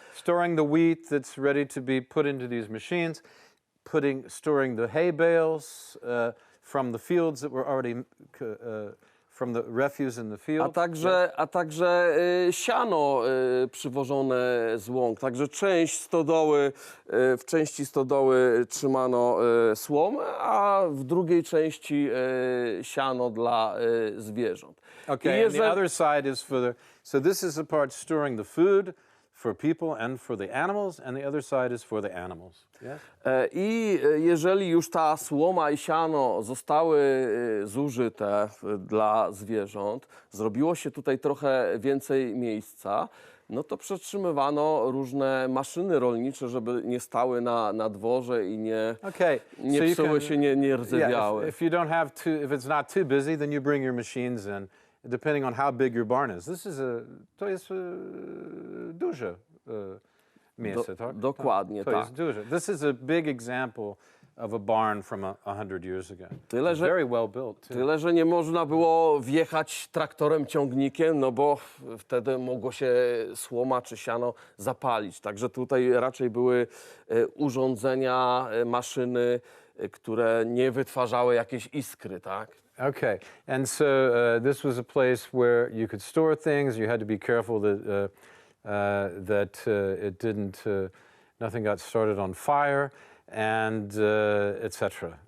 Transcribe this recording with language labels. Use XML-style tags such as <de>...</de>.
<en>Storing the wheat that's ready to be put into these machines, storing the hay bales from the fields that were already from the refuse in the field.</en> <pl>A także siano przywożone z łąk. Także w części stodoły trzymano słom, a w drugiej części siano dla zwierząt.</pl> <en>Okay, and the other side is so this is the part storing the food for people and for the animals, and the other side is for the animals. Yes?</en> <pl>I jeżeli już ta słoma i siano zostały zużyte dla zwierząt, zrobiło się tutaj trochę więcej miejsca, no to przetrzymywano różne maszyny rolnicze, żeby nie stały na dworze i nie psuły się, nie rdzewiały.</pl> <en>If it's not too busy, then you bring your machines in, depending on how big your barn is.</en> <pl>To jest duże miejsce, tak? Dokładnie, to tak. Jest duże.</pl> <en>This is a big example of a barn from 100 years ago. Very well built.</en> <pl>Tyle, że nie można było wjechać traktorem, ciągnikiem, no bo wtedy mogło się słoma czy siano zapalić. Także tutaj raczej były urządzenia, maszyny, które nie wytwarzały jakieś iskry, tak?</pl> <en>Okay, and so this was a place where you could store things. You had to be careful that nothing got started on fire, and etc.</en>